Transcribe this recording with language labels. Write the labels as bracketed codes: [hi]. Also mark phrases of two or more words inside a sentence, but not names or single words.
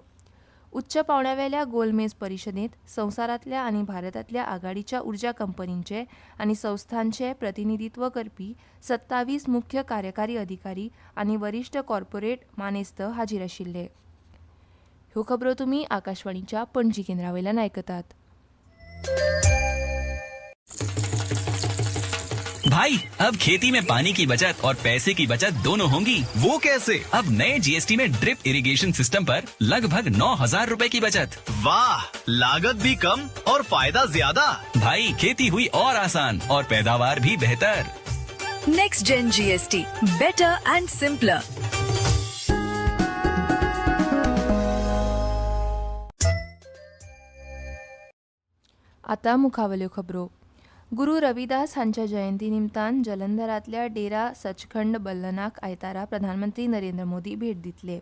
[kok] उच्च पांवड्यावेल्या गोलमेज परिशदेंत संवसारांतल्या आनी भारतांतल्या आघाडीच्या उर्जा कंपनींचे आनी संस्थांचे प्रतिनिधीत्व करपी 27 मुख्य कार्यकारी अधिकारी आनी वरिश्ठ कॉर्पोरेट मानेस्त हाजीर आशिल्ले. ह्यो खबरो तुमी आकाशवाणीच्या पणजी केंद्रावयल्यान आयकतात. [hi] भाई अब खेती में पानी की बचत और पैसे की बचत दोनों होंगी. वो कैसे? अब नए जीएसटी में [en] drip irrigation system [hi] पर लगभग 9,000 रुपए की बचत. वाह, लागत भी कम और फायदा ज्यादा. भाई खेती हुई और आसान और पैदावार भी बेहतर. [en] Next Gen GST, better and simpler. [kok] आतां मुखावल्यो खबरो. गुरू रविदास हांच्या जयंती निमतान जलंधरांतल्या डेरा सचखंड बल्लनाक आयतारा प्रधानमंत्री नरेंद्र मोदी भेट दितले.